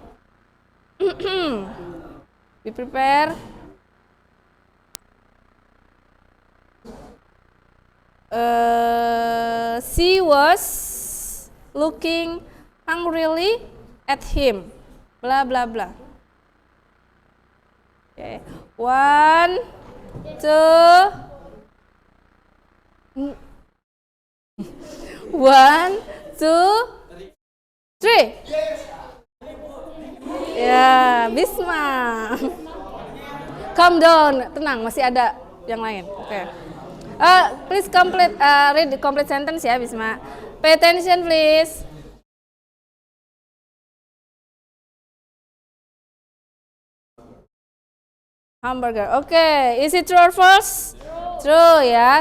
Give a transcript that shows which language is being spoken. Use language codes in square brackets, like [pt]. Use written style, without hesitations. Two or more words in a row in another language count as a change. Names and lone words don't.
[en] Be prepared. She was looking hungrily at him. Blah blah blah. Okay. 1, 2. 1, 2, 3. Ya, Bisma. Calm down, [id] tenang, masih ada yang lain. Oke. [en] Please read the complete sentence ya, Bisma. Pay attention, please. Hamburger. Okay, is it true or false? True ya.